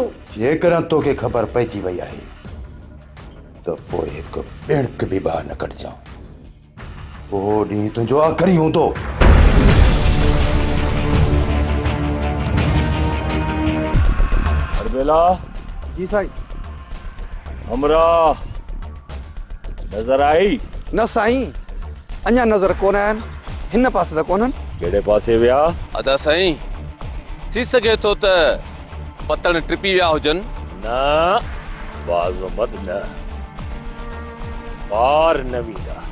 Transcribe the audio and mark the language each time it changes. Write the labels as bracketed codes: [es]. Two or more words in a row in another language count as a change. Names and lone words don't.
[sd] जेकॾहिं तोखे ख़बर पइजी वई आहे त पोइ हिकु ॿिणक बि ॿाहिरि न कढिजां। उहो ॾींहुं तुंहिंजो आख़िरी हूंदो। अरबेला। जी साईं। हमरा नजर आई? न साईं, अञा नज़र कोन आहिनि। हिन पासे त कोन्हनि। कहिड़े पासे विया? अदा साईं, थी सघे थो त पतन ट्रिपी विया हुजनि। न बाज़ मोहम्मद न, पार न वेंदा।